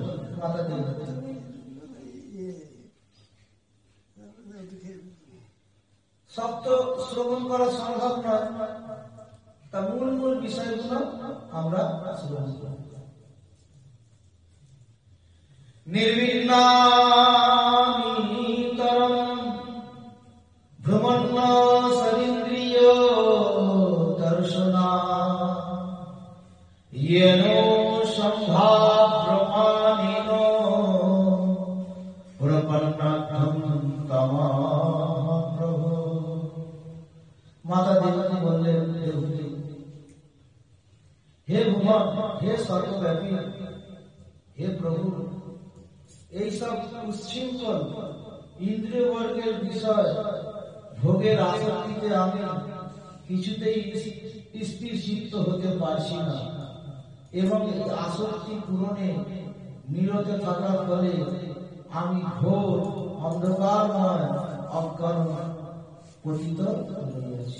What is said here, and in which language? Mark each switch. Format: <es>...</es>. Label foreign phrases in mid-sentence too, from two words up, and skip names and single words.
<bn>মাতা দেবহূতি সব তো শ্রবণ করা সম্ভব নয়, তা মূল মূল বিষয়গুলো আমরা শ্রবণ করব।</bn> <sa>निर्विघ्नानितरं भ्रमन्न सरिन्द्रिय दर्शना येन सम्भाव्यमानेन प्रपन्नार्थं तमाप्रभु।</sa> <bn>মাতা দেবতী বললেন, হে ভগবান, হে সর্বব্যাপী, হে প্রভু, এই সব উচ্ছৃঙ্খল ইন্দ্রিয় বর্গের বিষয় ভোগের আসক্তিতে আমি কিছুতেই স্থির চিত্ত হতে পারছি না, এবং এই আসক্তি পূরণে নিরত থাকার ফলে আমি ঘোর অন্ধকারময় অজ্ঞান পতিত হইয়াছি।</bn>